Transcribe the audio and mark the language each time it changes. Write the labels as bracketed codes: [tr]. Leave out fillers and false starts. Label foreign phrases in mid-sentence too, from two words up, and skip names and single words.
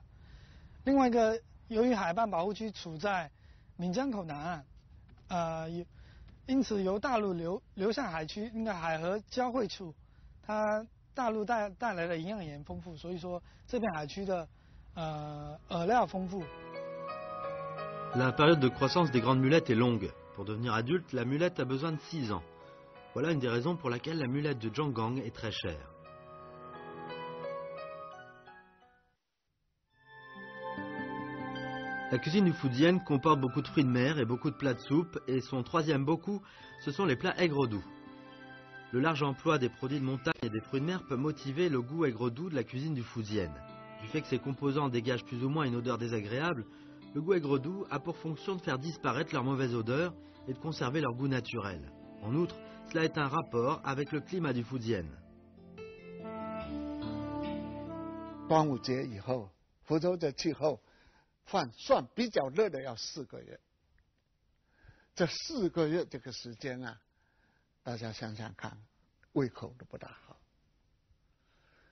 [zh] 另外一个，由于海蚌保护区处在闽江口南岸，因此由大陆流向海区，应该海河交汇处。它大陆带来的营养盐丰富，所以说这片海区的饵料丰富。 [fr] La période de croissance des grandes mulettes est longue. Pour devenir adulte, la mulette a besoin de 6 ans. Voilà une des raisons pour laquelle la mulette de Jianggang est très chère. La cuisine du Fujian comporte beaucoup de fruits de mer et beaucoup de plats de soupe, et son troisième beaucoup, ce sont les plats aigre-doux. Le large emploi des produits de montagne et des fruits de mer peut motiver le goût aigre-doux de la cuisine du Fujian. Du fait que ces composants dégagent plus ou moins une odeur désagréable, le goût aigre-doux a pour fonction de faire disparaître leur mauvaise odeur et de conserver leur goût naturel. En outre, cela est un rapport avec le climat du Fujian. [zh] 端午节以后，福州的气候算比较热的要4个月。这4个月这个时间啊，大家想想看，胃口都不大好。